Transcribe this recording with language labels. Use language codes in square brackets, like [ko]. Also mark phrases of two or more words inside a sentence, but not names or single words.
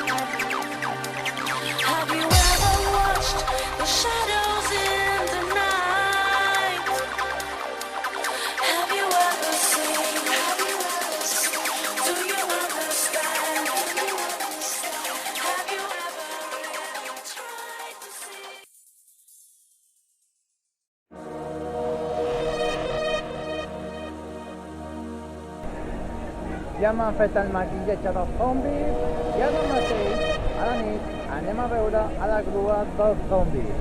[en] Have you ever watched the shadows in the night? Have you ever seen? Do you understand? Have you ever really tried to see? [ca] Ja m'han fet el maquillatge dels zombis i ara mateix, a la nit, anem a veure a la grua dels zombis.